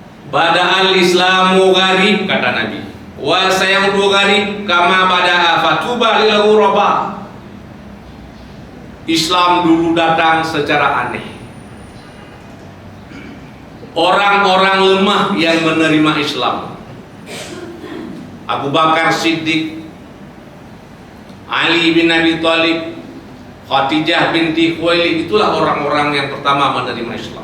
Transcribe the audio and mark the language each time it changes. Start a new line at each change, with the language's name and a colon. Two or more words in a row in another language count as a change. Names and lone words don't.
Arabic: بدأ الإسلام غريبا,
Indonesian: kata Nabi,
Arabic: وسيعود غريبا كما بدأ فطوبى للغرباء.
Indonesian: Islam dulu datang secara aneh. Orang-orang lemah yang menerima Islam, Abu Bakar Siddiq, Ali bin Abi Thalib, Khadijah binti Khuwailid, itulah orang-orang yang pertama menerima Islam.